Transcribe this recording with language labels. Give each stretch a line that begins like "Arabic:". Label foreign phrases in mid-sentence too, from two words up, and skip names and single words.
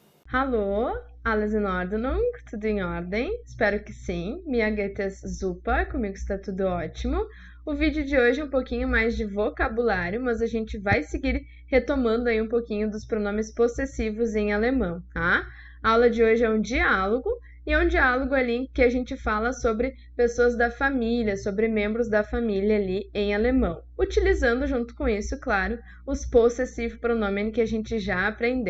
German: Hallo, alles in Ordnung?
Portuguese: Tudo em ordem? Espero que sim.
German: Mir geht es super,
Portuguese: comigo está tudo ótimo. O vídeo de hoje é um pouquinho mais de vocabulário, mas a gente vai seguir retomando aí um pouquinho dos pronomes possessivos em alemão, tá? A aula de hoje é um diálogo, e é um diálogo ali que a gente fala sobre pessoas da família, sobre membros da família ali em alemão, utilizando junto com isso, claro, os possessivo pronomen que a gente já aprendeu.